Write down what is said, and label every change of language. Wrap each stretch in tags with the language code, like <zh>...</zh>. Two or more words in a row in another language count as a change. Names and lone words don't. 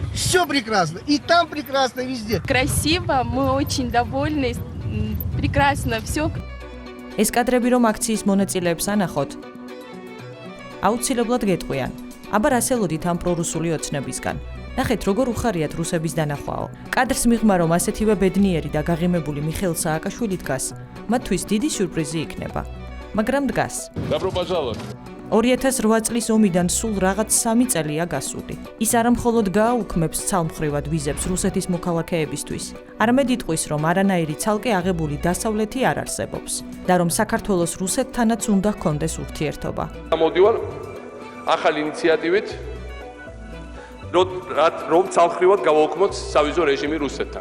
<ru>все прекрасно. И там прекрасно, везде. Красиво, мы очень довольны. Прекрасно, все.</ru> <ka>ეს კადრები რომ აქციის მონაწილეებს ანახოთ, აუცილებლად გეტყვიან. აბა რასელოდით ამ პრორუსული ოცნებისგან. ნახეთ, როგორ უხარიათ რუსების დანახვაო. კადრს მიღმა, რომ ასეთივე ბედნიერი და გაღიმებული მიხეილ სააკაშვილი დგას, მათთვის დიდი სიურპრიზი იქნება. მაგრამ დგას.</ka> <ru>Добро пожаловать.</ru> <ka>2008 წლის ომიდან სულ რაღაც 3 წელია გასული. ის არა მხოლოდ გააუქმებს ცალმხრივად ვიზებს რუსეთის მოქალაქეებისთვის, არამედ იტყვის, რომ არანაირი ცალკე აღებული დასავლეთი არ არსებობს და რომ საქართველოს რუსეთთანაც უნდა ჰქონდეს ურთიერთობა. Გამოდივარ ახალი ინიციატივით, რომ ცალმხრივად გავაუქმოთ სავიზო რეჟიმი რუსეთთან.</ka>